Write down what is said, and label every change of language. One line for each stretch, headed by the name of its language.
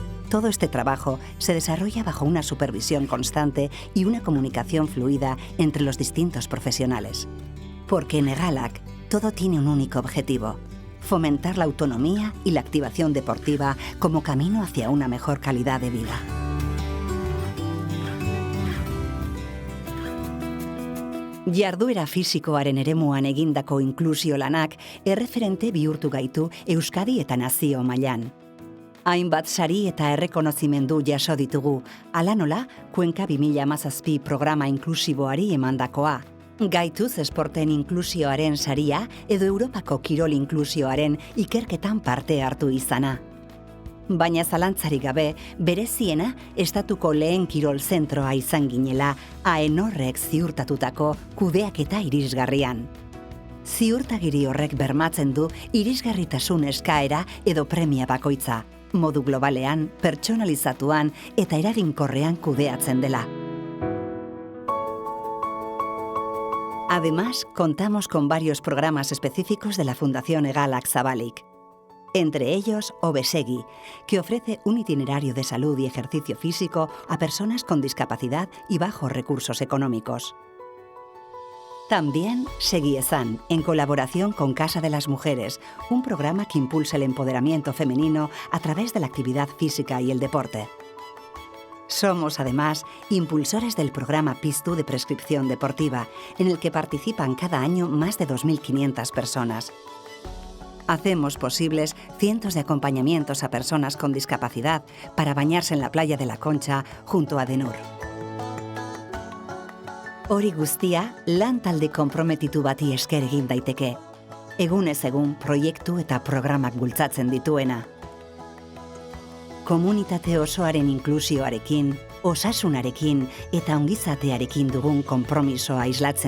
Spanish: Todo este trabajo se desarrolla bajo una supervisión constante y una comunicación fluida entre los distintos profesionales. Porque en EGALAK todo tiene un único objetivo: fomentar la autonomía y la activación deportiva como camino hacia una mejor calidad de vida.
Basque: Jarduera fisikoaren eremuan egindako inklusio lanak erreferente bihurtu gaitu Euskadi eta nazio mailan. Hainbat sari eta errekonozimendu jaso ditugu, hala nola Kuenka 2017 programa inklusiboari emandakoa. Gaituz esporten inklusioaren saria edo Europako kirol inklusioaren ikerketan parte hartu izana. Baina zalantzarik gabe, bereziena estatuko lehen kirol zentroa izan ginela AENORrek ziurtatutako kudeaketa irisgarrian. Ziurtagiri horrek bermatzen du irisgarritasun eskaera edo premia bakoitza, modu globalean, pertsonalizatuan eta eraginkorrean kudeatzen dela.
Spanish: Además, contamos con varios programas específicos de la Fundación EGALAK Zabalik. Entre ellos, Obesegi, que ofrece un itinerario de salud y ejercicio físico a personas con discapacidad y bajos recursos económicos. También Segiezan, en colaboración con Casa de las Mujeres, un programa que impulsa el empoderamiento femenino a través de la actividad física y el deporte. Somos, además, impulsores del programa PISTU de prescripción deportiva, en el que participan cada año más de 2.500 personas. Hacemos posibles cientos de acompañamientos a personas con discapacidad para bañarse en la playa de la Concha junto a ADENUR.
Basque: Hori guztia, lan talde konprometitu bati esker egin daiteke. Egunez egun proiektu eta programak bultzatzen dituena. Komunitate osoaren inklusioarekin, osasunarekin eta ongizatearekin dugun konpromisoa islatzen duen talde lana gara. EGALAKen,